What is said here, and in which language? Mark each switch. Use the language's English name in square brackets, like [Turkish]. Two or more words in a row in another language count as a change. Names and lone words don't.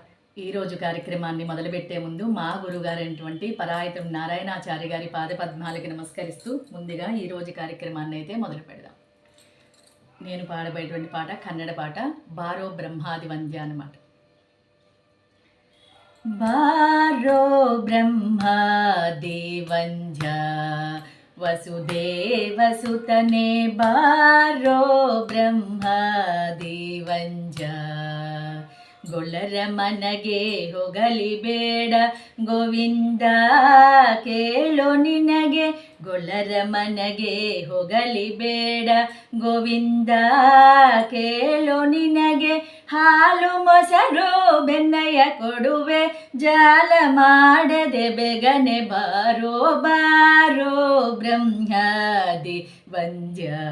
[Telugu] ఈరోజు కార్యక్రమాన్ని మొదలుపెట్టే ముందు మా గురుగారైనటువంటి పరాయతం నారాయణాచార్య గారి పాదపద్మాలకి నమస్కరిస్తూ ముందుగా ఈరోజు కార్యక్రమాన్ని అయితే మొదలు పెడదాం. నేను పాడబోయేటువంటి పాట కన్నడ పాట బారో బ్రహ్మాది వంద్య అన్నమాట. [Kannada] ಬಾರೋ ಬ್ರಹ್ಮಾದಿ ವಂದ್ಯ ವಸುದೇವಸುತನೆ ಬಾರೋ ಬ್ರಹ್ಮಾದಿ ವಂದ್ಯ ಗೊಳ್ಳರ ಮನಗೆ ಹೊಗಲಿ ಬೇಡ ಗೋವಿಂದ ಕೇಳೋ ನಿನಗೆ ಗೊಳ್ಳರ ಮನಗೆ ಹೊಗಲಿ ಬೇಡ ಗೋವಿಂದ ಕೇಳೋ ನಿನಗೆ ಹಾಲು ಮೊಸರು ಬೆನ್ನಯ ಕೊಡುವೆ ಜಾಲ ಮಾಡದೆ ಬೇಗನೆ ಬಾರೋ ಬಾರೋ ಬ್ರಹ್ಮಾದಿ ವಂದ್ಯ